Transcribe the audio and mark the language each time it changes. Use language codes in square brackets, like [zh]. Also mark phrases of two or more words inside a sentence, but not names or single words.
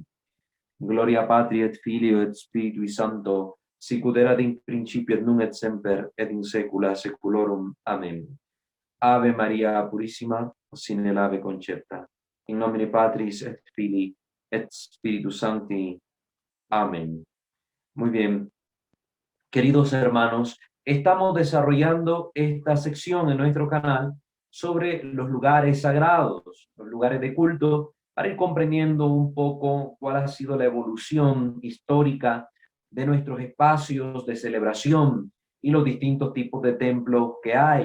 [la] Gloria Patri et Filio et Spiritui Sancto, sicut erat in principio et nunc et semper et in saecula saeculorum. Amen. Ave Maria Purissima, sine lave concepta. In nomine Patris et Filii et Spiritus Sancti. [es] Amén. Muy bien. Queridos hermanos, estamos desarrollando esta sección en nuestro canal sobre los lugares sagrados, los lugares de culto, para ir comprendiendo un poco cuál ha sido la evolución histórica de nuestros espacios de celebración y los distintos tipos de templos que hay.